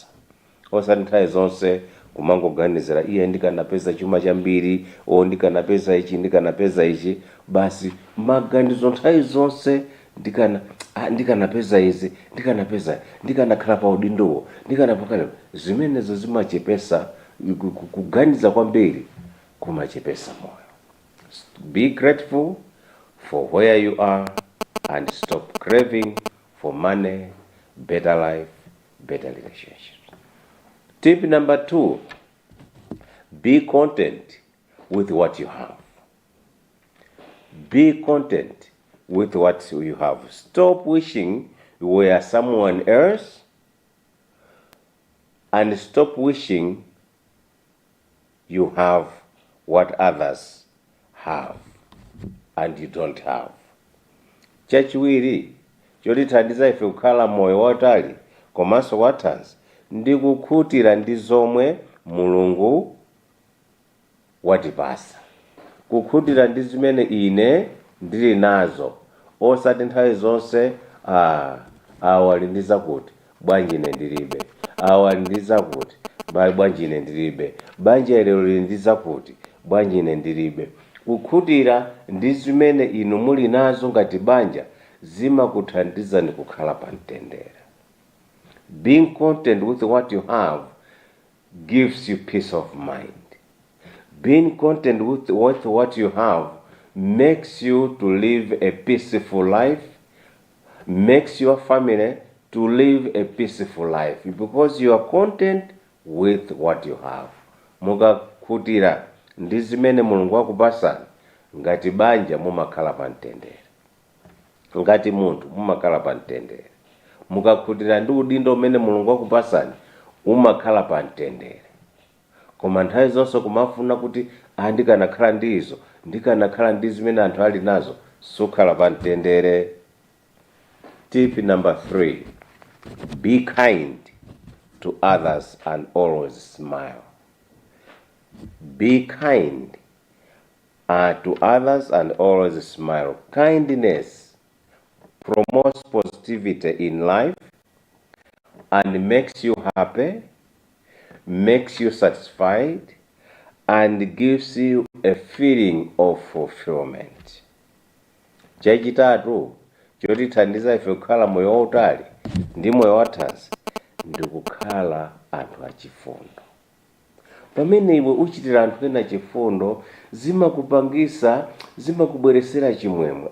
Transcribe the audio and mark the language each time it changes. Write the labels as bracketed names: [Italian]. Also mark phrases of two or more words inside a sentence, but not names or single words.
[Nyanja] Osati nthawi zonse kumangoganizira iye ndikanapeza chuma chambiri, ndikanapeza ichi, basi maganizo nthawi zonse ndikanapeza izi, ndikanakhala pa udindowo, ndikanapakala. Zimenezo zimachepesa, kuganiza kwambiri kumachepesa moyo. [English] Be grateful for where you are and stop craving for money, better life, better relationships. Tip number 2, be content with what you have. Be content with what you have. Stop wishing you were someone else, and stop wishing you have what others have and you don't have. [Nyanja] Chachiwiri chotithandiza ife kukhala moyo wautali komanso wathanzi ndi kukhutira ndi zomwe Mulungu watipasa. Kukhutira ndi zimene ine ndili nazo, osati nthawi zonse awa lindiza kuti bwanji ine ndilibe, awa lindiza kuti bwanji ine ndilibe, banja lero lindiza kuti bwanji ine ndilibe. Kukhutira ndi zimene inu muli nazo ngati banja zimakuthandizani kukhala pa mtendere. [English] Being content with what you have gives you peace of mind. Being content with what you have makes you to live a peaceful life, makes your family to live a peaceful life, because you are content with what you have. [Nyanja] Mukakhutira ndi zimene Mulungu akupasani, ngati banja mumakhala pa mtendere, ngati munthu mumakhala pa mtendere. Mukakhutira ndi udindo umene Mulungu akupasani, umakhala pa mtendere. Koma nthawi zonse kumafuna kuti ndikanakhala ndizo, ndikanakhala ndi zimene anthu ali nazo, sukhala pa mtendere. [English] Tip number 3, be kind to others and always smile. Be kind to others and always smile. Kindness promotes positivity in life and makes you happy, makes you satisfied, and gives you a feeling of fulfillment. [Nyanja] Chachitatu chotithandiza ife kukhala moyo wautali ndi moyo wathanzi ndi kukhala anthu achifundo. Pamene iwe uchitira anthu ena chifundo, zimakubweresera chimwemwe.